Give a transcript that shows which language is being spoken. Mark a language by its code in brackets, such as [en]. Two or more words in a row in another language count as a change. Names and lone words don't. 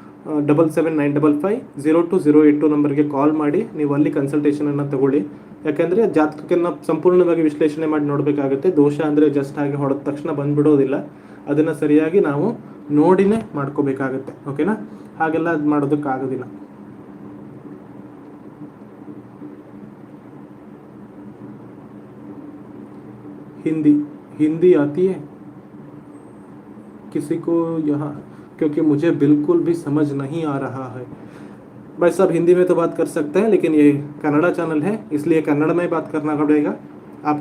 [kn] 7795502082 ನಂಬರ್ಗೆ ಕಾಲ್ ಮಾಡಿ ನೀವು ಅಲ್ಲಿ ಕನ್ಸಲ್ಟೇಷನನ್ನು ತಗೊಳ್ಳಿ. ಯಾಕೆಂದರೆ ಜಾತಕವನ್ನು ಸಂಪೂರ್ಣವಾಗಿ ವಿಶ್ಲೇಷಣೆ ಮಾಡಿ ನೋಡಬೇಕಾಗುತ್ತೆ. ದೋಷ ಅಂದರೆ ಜಸ್ಟ್ ಹಾಗೆ ಹೊಡೆದ ತಕ್ಷಣ ಬಂದುಬಿಡೋದಿಲ್ಲ. ಅದನ್ನು ಸರಿಯಾಗಿ ನಾವು ನೋಡಿನೇ ಮಾಡ್ಕೋಬೇಕಾಗತ್ತೆ. ಓಕೆನಾ? ಹಾಗೆಲ್ಲ ಅದು ಮಾಡೋದಕ್ಕಾಗೋದಿಲ್ಲ. [hi] हिंदी आती है किसी को यहाँ? क्योंकि मुझे बिल्कुल भी समझ नहीं आ रहा है. भाई साहब, हिंदी में तो बात कर सकते हैं, लेकिन ये कन्नड़ा चैनल है इसलिए कन्नड़ में बात करना पड़ेगा आपको.